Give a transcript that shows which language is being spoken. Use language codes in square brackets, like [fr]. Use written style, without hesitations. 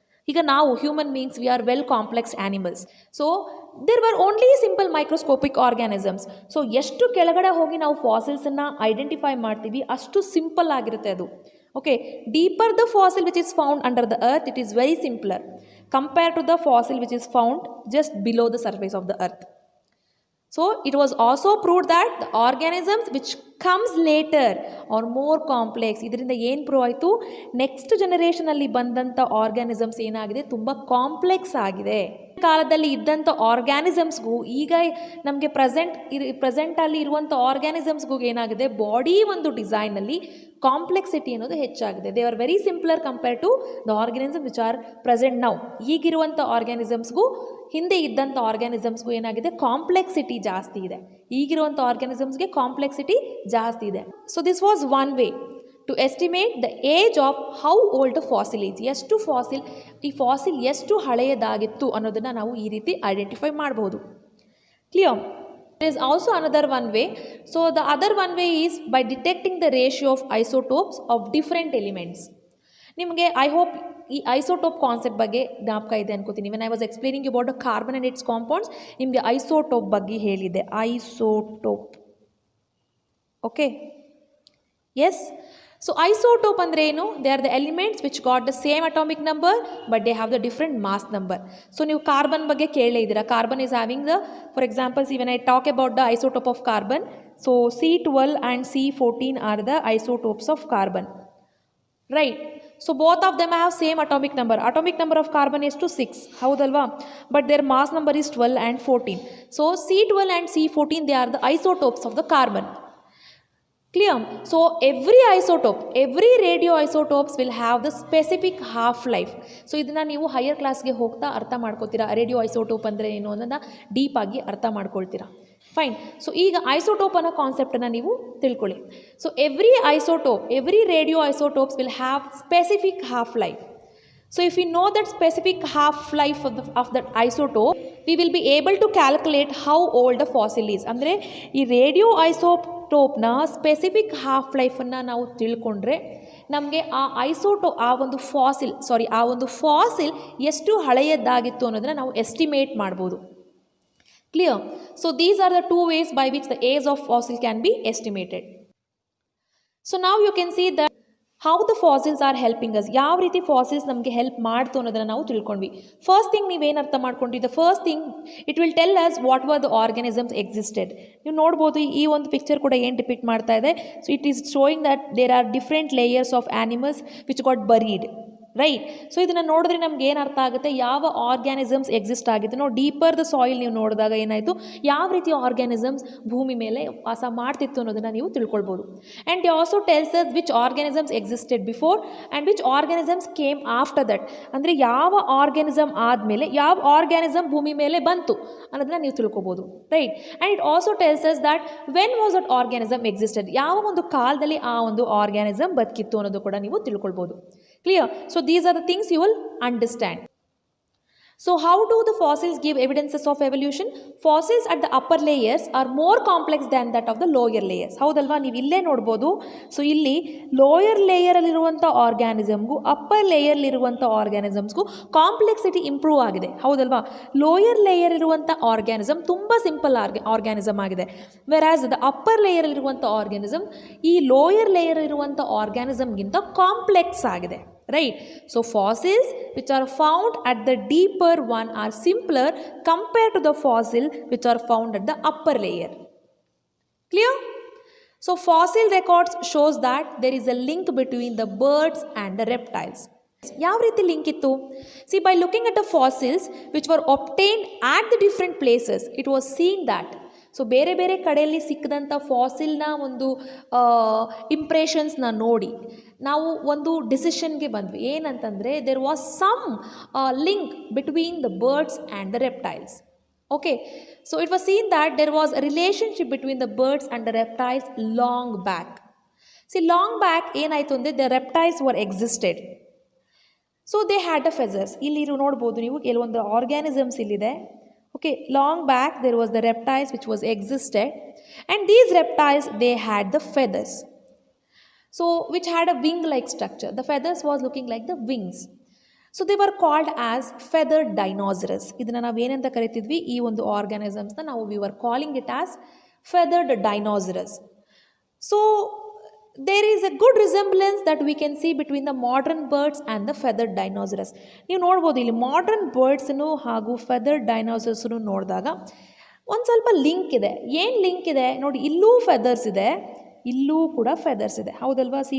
[kn] ಈಗ ನಾವು [en] Human beings, we are well complex animals. So there were only simple microscopic organisms. [kn] So ಎಷ್ಟು ಕೆಳಗಡೆ ಹೋಗಿ ನಾವು ಫಾಸಿಲ್ಸನ್ನು ಐಡೆಂಟಿಫೈ ಮಾಡ್ತೀವಿ ಅಷ್ಟು ಸಿಂಪಲ್ ಆಗಿರುತ್ತೆ ಅದು. [en] Okay, deeper the fossil which is found under the earth, it is very simpler compare to the fossil which is found just below the surface of the earth. So it was also proved that the organisms which comes later are more complex. [kn] ಇದರಿಂದ ಏನು prove ಆಯಿತು, next ಜನರೇಷನಲ್ಲಿ ಬಂದಂಥ organisms ಏನಾಗಿದೆ, ತುಂಬ complex ಆಗಿದೆ. ಕಾಲದಲ್ಲಿ ಇದ್ದಂಥ ಆರ್ಗ್ಯಾನಿಸಮ್ಸ್ಗೂ ಈಗ ನಮಗೆ ಪ್ರೆಸೆಂಟಲ್ಲಿ ಇರುವಂಥ ಆರ್ಗ್ಯಾನಿಸಮ್ಸ್ಗೂ ಏನಾಗಿದೆ, ಬಾಡಿ ಒಂದು ಡಿಸೈನಲ್ಲಿ ಕಾಂಪ್ಲೆಕ್ಸಿಟಿ ಅನ್ನೋದು ಹೆಚ್ಚಾಗಿದೆ. [en] They are very simpler compare to the organism which are present now. [kn] ಈಗಿರುವಂಥ ಆರ್ಗ್ಯಾನಿಸಮ್ಸ್ಗೂ ಹಿಂದೆ ಇದ್ದಂಥ ಆರ್ಗ್ಯಾನಿಸಮ್ಸ್ಗೂ ಏನಾಗಿದೆ, ಕಾಂಪ್ಲೆಕ್ಸಿಟಿ ಜಾಸ್ತಿ ಇದೆ. ಈಗಿರುವಂಥ ಆರ್ಗ್ಯಾನಿಸಮ್ಸ್ಗೆ ಕಾಂಪ್ಲೆಕ್ಸಿಟಿ ಜಾಸ್ತಿ ಇದೆ. [en] So this was one way to estimate the age of how old fossil is. [kn] ಎಷ್ಟು ಫಾಸಿಲ್, ಈ ಫಾಸಿಲ್ ಎಷ್ಟು ಹಳೆಯದಾಗಿತ್ತು ಅನ್ನೋದನ್ನು ನಾವು ಈ ರೀತಿ ಐಡೆಂಟಿಫೈ ಮಾಡಬಹುದು. [en] Clear? There is also another one way. So the other one way is by detecting the ratio of isotopes of different elements. [kn] ನಿಮಗೆ [en] I hope [kn] ಈ ಐಸೋಟೋಪ್ ಕಾನ್ಸೆಪ್ಟ್ ಬಗ್ಗೆ ಜ್ಞಾಪಕ ಇದೆ ಅನ್ಕೋತೀನಿ. [en] when I was explaining about the carbon and its compounds, [kn] ನಿಮಗೆ isotope ಬಗ್ಗೆ ಹೇಳಿದೆ. [en] Isotope. Okay, yes. So [kn] isotope ಅಂದರೆ ಏನು? [en] They are the elements which got the same atomic number but they have the different mass number. [kn] So ನೀವು carbon ಬಗ್ಗೆ ಕೇಳೇ ಇದ್ದೀರಾ. [en] Carbon is having the, for examples even I talk about the isotope of carbon. So C12 and C14 are the isotopes of carbon, right? So both of them have same atomic number. Atomic number of carbon is to 6, [kn] ಹೌದಲ್ವಾ? [en] But their mass number is 12 and 14. So C12 and C14, they are the isotopes of the carbon. Clear? So every isotope, every radioisotopes will have the specific half life. [kn] So ಇದನ್ನು ನೀವು higher ಕ್ಲಾಸ್ಗೆ ಹೋಗ್ತಾ ಅರ್ಥ ಮಾಡ್ಕೋತೀರಾ. Radio isotope ಅಂದರೆ ಏನು ಅನ್ನೋದನ್ನು ಡೀಪಾಗಿ ಅರ್ಥ ಮಾಡ್ಕೊಳ್ತೀರಾ. ಫೈನ್. ಸೊ ಈಗ ಐಸೋಟೋಪ್ ಅನ್ನೋ ಕಾನ್ಸೆಪ್ಟನ್ನು ನೀವು ತಿಳ್ಕೊಳ್ಳಿ. [en] So every isotope, every radio isotopes will have specific half life. So if we know that specific half-life of that isotope, we will be able to calculate how old the fossil is. [kn] ಅಂದರೆ ಈ radio ಐಸೋಟೋಪ್ನ specific half ಲೈಫನ್ನು ನಾವು ತಿಳ್ಕೊಂಡ್ರೆ ನಮಗೆ ಆ ಒಂದು fossil ಎಷ್ಟು ಹಳೆಯದಾಗಿತ್ತು ಅನ್ನೋದನ್ನು ನಾವು ಎಸ್ಟಿಮೇಟ್ ಮಾಡ್ಬೋದು. [en] Clear? So these are the two ways by which the age of fossil can be estimated. So now you can see that how the fossils are helping us. [kn] ಯಾವ ರೀತಿ ಫಾಸಿಲ್ಸ್ ನಮಗೆ help ಮಾಡ್ತು ಅನ್ನೋದನ್ನು ನಾವು ತಿಳ್ಕೊಂಡ್ವಿ. [en] first thing [kn] ನೀವೇನು ಅರ್ಥ ಮಾಡ್ಕೊಂಡ್ರಿ? [en] The first thing, it will tell us what were the organisms existed. [kn] ನೀವು ನೋಡ್ಬೋದು ಈ ಒಂದು ಪಿಕ್ಚರ್ ಕೂಡ ಏನು ಡಿಪಿಕ್ಟ್ ಮಾಡ್ತಾ ಇದೆ. [en] So it is showing that there are different layers of animals which got buried, right? [kn] So ಇದನ್ನು ನೋಡಿದ್ರೆ ನಮ್ಗೆ ಏನು ಅರ್ಥ ಆಗುತ್ತೆ? ಯಾವ ಆರ್ಗ್ಯಾನಿಸಮ್ಸ್ ಎಕ್ಸಿಸ್ಟ್ ಆಗಿದೆ. ನಾವು ಡೀಪರ್ ದ ಸಾಯಿಲ್ ನೀವು ನೋಡಿದಾಗ ಏನಾಯಿತು, ಯಾವ ರೀತಿ ಆರ್ಗ್ಯಾನಿಸಮ್ಸ್ ಭೂಮಿ ಮೇಲೆ ವಾಸ ಮಾಡ್ತಿತ್ತು ಅನ್ನೋದನ್ನು ನೀವು ತಿಳ್ಕೊಳ್ಬೋದು. [en] And they also tells us which organisms existed before and which organisms came after that. [kn] ಅಂದರೆ ಯಾವ ಆರ್ಗ್ಯಾನಿಸಮ್ ಆದಮೇಲೆ ಯಾವ ಆರ್ಗ್ಯಾನಿಸಮ್ ಭೂಮಿ ಮೇಲೆ ಬಂತು ಅನ್ನೋದನ್ನು ನೀವು ತಿಳ್ಕೊಬೋದು, right? [en] and it also tells us that when was that organism existed, [kn] ಯಾವ ಒಂದು ಕಾಲದಲ್ಲಿ ಆ ಒಂದು ಆರ್ಗ್ಯಾನಿಸಮ್ ಬದುಕಿತ್ತು ಅನ್ನೋದು ಕೂಡ ನೀವು ತಿಳ್ಕೊಳ್ಬೋದು. [en] Clear? So these are the things you will understand. So how do the fossils give evidences of evolution? Fossils at the upper layers are more complex than that of the lower layers. [kn] ಹೌದಲ್ವಾ? ನೀವು ಇಲ್ಲೇ ನೋಡ್ಬೋದು. So ಇಲ್ಲಿ lower ಲೇಯರಲ್ಲಿರುವಂಥ ಆರ್ಗ್ಯಾನಿಸಮ್ಗೂ upper ಲೇಯರ್ಲಿರುವಂಥ ಆರ್ಗ್ಯಾನಿಸಮ್ಸ್ಗೂ complexity improve ಆಗಿದೆ, ಹೌದಲ್ವಾ? Lower layer ಇರುವಂಥ organism ತುಂಬ simple organism ಆಗಿದೆ. ವೆರಾಸ್ ದ ಅಪ್ಪರ್ ಲೇಯರಲ್ಲಿರುವಂಥ ಆರ್ಗ್ಯಾನಿಸಮ್ ಈ ಲೋಯರ್ ಲೇಯರ್ ಇರುವಂಥ ಆರ್ಗ್ಯಾನಿಸಮ್ಗಿಂತ ಕಾಂಪ್ಲೆಕ್ಸ್ ಆಗಿದೆ, right? [en] So fossils which are found at the deeper one are simpler compared to the fossil which are found at the upper layer. Clear? So fossil records shows that there is a link between the birds and the reptiles. [kn] ಯಾವ ರೀತಿ link ಇತ್ತು? [en] See, by looking at the fossils which were obtained at the different places, it was seen that [kn] so ಬೇರೆ ಬೇರೆ ಕಡೆಯಲ್ಲಿ ಸಿಕ್ಕಿದಂಥ ಫಾಸಿಲ್ನ ಒಂದು ಇಂಪ್ರೆಷನ್ಸ್ನ ನೋಡಿ ನಾವು ಒಂದು ಡಿಸಿಷನ್ಗೆ ಬಂದ್ವಿ. ಏನಂತಂದರೆ [en] There was some link between the birds and the reptiles. Okay, so it was seen that there was a relationship between the birds and the reptiles long back. Long back [kn] ಏನಾಯಿತು ಅಂದರೆ [en] The reptiles were existed. So they had the feathers. [kn] ಇಲ್ಲಿ ನೋಡ್ಬೋದು ನೀವು ಕೆಲವೊಂದು organisms ಇಲ್ಲಿದೆ. [en] Okay, long back there was the reptiles which was existed, and these reptiles they had the feathers, so which had a wing like structure. The feathers was looking like the wings, so they were called as feathered dinosaurs. [kn] ಇದನ್ನ ನಾವು ಏನಂತ ಕರೀತಿದ್ವಿ? ಈ ಒಂದು organisms ನ ನಾವು [en] we were calling it as feathered dinosaurs. So there is a good resemblance that we can see between the modern birds and the feathered dinosaurs. [kn] ನೀವು ನೋಡ್ಬೋದು ಇಲ್ಲಿ ಮಾಡರ್ನ್ ಬರ್ಡ್ಸ್ನು ಹಾಗೂ ಫೆದರ್ಡ್ ಡೈನೋಸರ್ಸ್ನು ನೋಡಿದಾಗ ಒಂದು ಸ್ವಲ್ಪ ಲಿಂಕ್ ಇದೆ. ಏನು ಲಿಂಕ್ ಇದೆ ನೋಡಿ, ಇಲ್ಲೂ ಫೆದರ್ಸ್ ಇದೆ, ಇಲ್ಲೂ ಕೂಡ ಫೆದರ್ಸ್ ಇದೆ, ಹೌದಲ್ವಾ?